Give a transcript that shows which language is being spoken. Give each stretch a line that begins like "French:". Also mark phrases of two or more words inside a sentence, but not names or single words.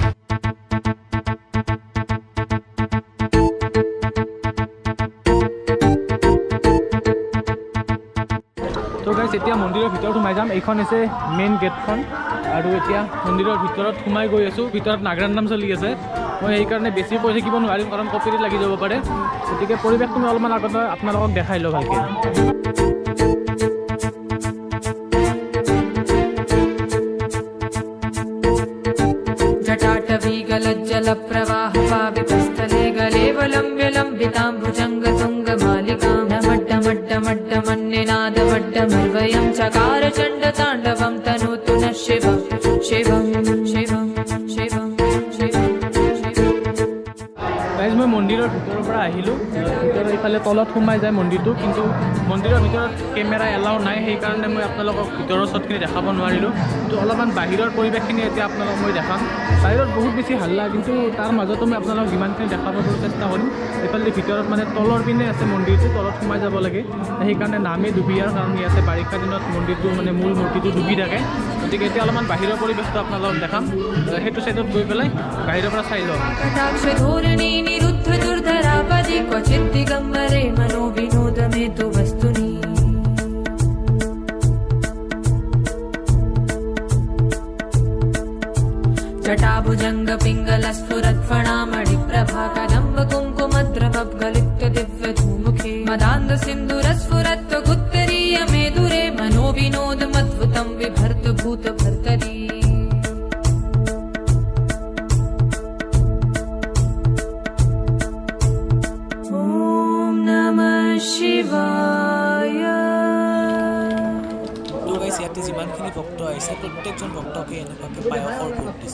Assamese: তো গাইজ এতিয়া মন্দিৰৰ ভিতৰত সোমাই যাম। এইখন হৈছে মেইন গেটখন আৰু এতিয়া মন্দিৰৰ ভিতৰত সোমাই গৈ আছোঁ। ভিতৰত নাগৰান নাম চলি আছে, মই সেইকাৰণে বেছি কৈ থাকিব নোৱাৰিম কাৰণ কপিৰাইট লাগি যাব পাৰে। গতিকে পৰিৱেশটো মই অলপমান আগত আপোনালোকক দেখাই লওঁ ভালকৈ।
Sanskrit: जटाटवी गलज्जलप्रवाह पावितस्थले गलेवलम्ब्य लम्बिताम्बुजङ्ग तुङ्गमालिकां डमड्डमड्डमड्डमन्निनादवड्डमर्वयं चकार चण्डताण्डवं तनोतु नः शिवं शिवं शिवं शिवं शिवं।
Assamese: গাইজ মই মন্দিৰৰ ভিতৰৰ পৰা আহিলোঁ। ভিতৰৰ ইফালে তলত সোমাই যায় মন্দিৰটো, কিন্তু মন্দিৰৰ ভিতৰত
English: camera allow
Assamese: নাই, সেইকাৰণে মই আপোনালোকক ভিতৰৰ শ্বটখিনি দেখাব নোৱাৰিলোঁ। কিন্তু অলপমান বাহিৰৰ পৰিৱেশখিনি এতিয়া আপোনালোকক মই দেখাম। বাহিৰত বহুত বেছি হাল্লা, কিন্তু তাৰ মাজতো মই আপোনালোকক যিমানখিনি দেখাব চেষ্টা কৰিম। এইফালে ভিতৰত মানে তলৰ পিনে আছে মন্দিৰটো, তলত সোমাই যাব লাগে। সেইকাৰণে নামেই ডুবিয়াৰ কাৰণ ইয়াতে বাৰিষা দিনত মন্দিৰটো মানে মূল মূৰ্তিটো ডুবি থাকে। গতিকে এতিয়া অলপমান বাহিৰৰ পৰিৱেশটো আপোনালোকক দেখাম। সেইটো চাইডত গৈ পেলাই বাহিৰৰ পৰা চাই লওঁ।
Sanskrit: निरुद्ध दुर्धरापदि क्वचित् दिगम्बरे मनो विनोदमे तु वस्तुनि जटाभुजङ्ग पिङ्गलस्फुरत्फणामणिप्रभा कदम्ब कुङ्कुमद्रवगलिप्त दिव्यधूमुखे मदान्ध सिन्धुरस्फुरत्वगुत्तरीय मेदुरे मनो विनोदमद्भुतं बिभर्त भूतभर्तरी।
Assamese: ইয়াতে যিমানখিনি ভক্ত আহিছে প্ৰত্যেকজন ভক্তকে এনেকুৱাকৈ পায়সৰ ভোগ দিছে।